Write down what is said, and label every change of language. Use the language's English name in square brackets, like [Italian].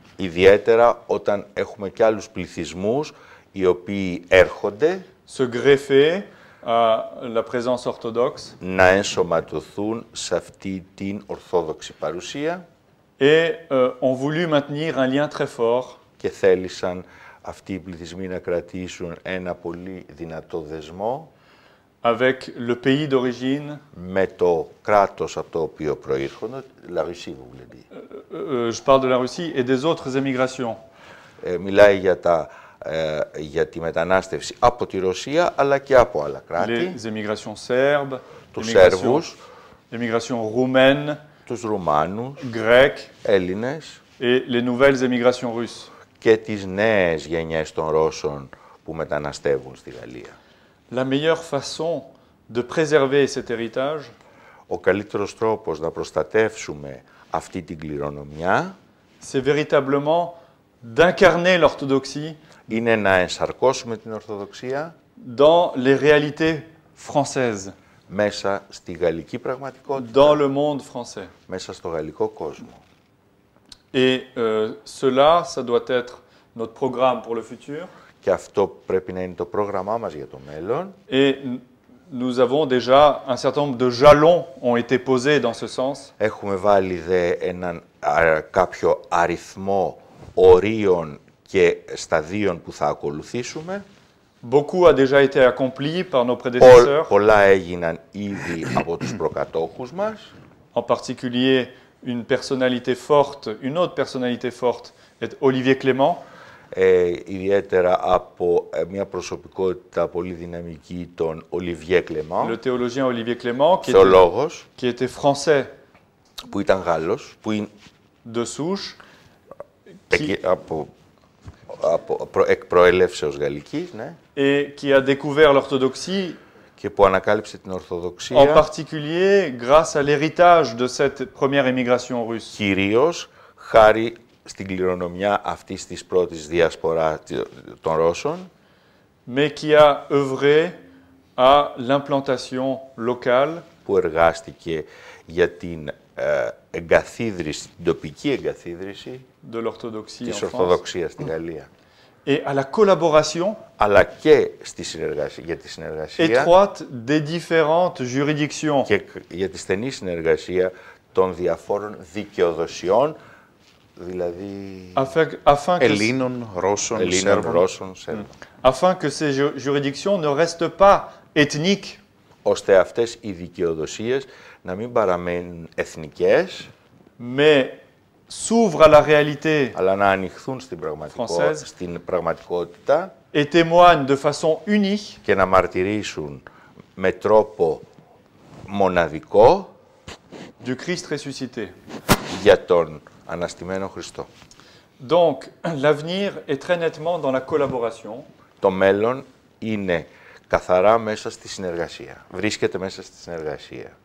[Greek] Ιδιαίτερα όταν έχουμε και άλλους πληθυσμούς οι οποίοι έρχονται [French] se greffer à la présence orthodoxe [Greek] να ενσωματωθούν σε αυτή την ορθόδοξη παρουσία [French] et ont voulu maintenir un lien très fort [Greek] και θέλησαν αυτοί οι πληθυσμοί να κρατήσουν ένα πολύ δυνατό δεσμό [French] avec le pays d'origine. [Greek] Με το κράτος από το οποίο προήρχονται, [French] la Russie, vous voulez dire. Je parle de la Russie et des autres émigrations. [Greek] Μιλάει για τη μετανάστευση από τη Ρωσία, αλλά και από άλλα κράτη. [French] Les émigrations serbes, [Greek] τους Σέρβους, [French] émigrations roumaines, [Greek] τους Ρουμάνους, [French] grecs, [Greek] Έλληνες [French] et les nouvelles émigrations russes. [Greek] Και τις νέες γενιές των Ρώσων που μεταναστεύουν στη Γαλλία. [French] La meilleure façon de préserver cet héritage, [Greek] ο καλύτερος τρόπος να προστατεύσουμε αυτή την κληρονομιά [French] c'est véritablement d'incarner l'orthodoxie [Greek] είναι να ενσαρκώσουμε την Ορθοδοξία [French] dans les réalités françaises, [Greek] μέσα στη γαλλική πραγματικότητα, [French] dans le monde français. [Greek] μέσα στο γαλλικό κόσμο. [French] Et cela, ça doit être notre programme pour le futur. [Greek] Και αυτό πρέπει να είναι το πρόγραμμά μας για το μέλλον. [French] Et nous avons déjà un certain nombre de jalons ont été posés dans ce sens. [Greek] Έχουμε βάλει κάποιο αριθμό ορίων και σταδίων που θα ακολουθήσουμε. [French] Beaucoup a déjà été accompli par nos prédécesseurs. [Greek] Πολλά έγιναν ήδη από τους προκατόχους μας. [French] En particulier, une personnalité forte, une autre personnalité forte est Olivier Clément. [Greek] Ιδιαίτερα από μια προσωπικότητα πολύ δυναμική, τον Olivier Clément. [French] Le théologien Olivier Clément, qui était français, [Greek] που ήταν Γάλλος, που είναι [French] de souche, [Greek] από εκ προέλευσεως γαλλικής, ναι, [French] et qui a découvert l'orthodoxie, [Greek] και που ανακάλυψε την [French] en [Greek] Ορθοδοξία, [French] particulier grâce à l'héritage de cette première émigration russe. [Greek] κυρίως χάρη στην κληρονομιά αυτής της πρώτης διασπορά των Ρώσων, [French] mais qui a œuvré à l'implantation locale [Greek] που εργάστηκε για την εγκαθίδρυση, την τοπική εγκαθίδρυση [French] de l'orthodoxie en [Greek] της [French] France [Greek] Ορθοδοξίας στη Γαλλία, [French] et à la collaboration [Greek] αλλά και στη συνεργασία, για τη συνεργασία [French] étroite des différentes juridictions [Greek] και για τη στενή συνεργασία των διαφόρων δικαιοδοσιών, δηλαδή [French] afin que, [Greek] Ελλήνων, Ρώσων, Ελλήνων, Σέρβων. Ρώσων, Σέρβων, [French] afin que ces juridictions ne restent pas ethniques, [Greek] ώστε αυτές οι δικαιοδοσίες να μην παραμένουν εθνικές, [French] mais s'ouvrent à la réalité [Greek] αλλά να ανοιχθούν [French] Française. [Greek] στην πραγματικότητα [French] et témoignent de façon unique [Greek] και να μαρτυρήσουν με τρόπο μοναδικό [French] du Christ ressuscité. [Greek] για τον αναστημένο Χριστό. [French] Donc, l'avenir est très nettement dans la collaboration. [Greek] Το μέλλον είναι καθαρά μέσα στη συνεργασία. Βρίσκεται μέσα στη συνεργασία.